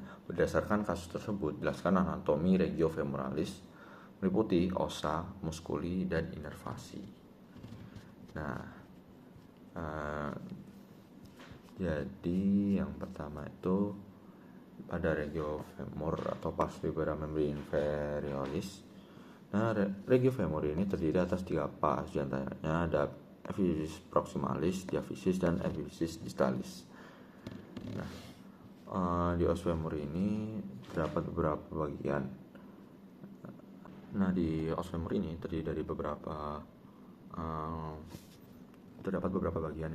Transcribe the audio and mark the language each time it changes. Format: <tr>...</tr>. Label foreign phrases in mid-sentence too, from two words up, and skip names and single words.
<id>Berdasarkan kasus tersebut, jelaskan anatomi regiofemoralis meliputi osa, muskuli, dan inervasi. Nah, jadi yang pertama itu pada regiofemur atau</id> <la>pars vibra membri inferioris.</la> <id>Nah, regiofemur ini terdiri atas 3 pas, diantaranya ada</id> <la>epiphysis proximalis,</la> <id>diaphysis, dan</id> <la>epiphysis distalis.</la> <id>Nah, di</id> <la>os femur</la> <id>ini terdapat beberapa bagian. Nah, di</id> <la>os femur</la> <id>ini terdiri dari terdapat beberapa bagian.</id>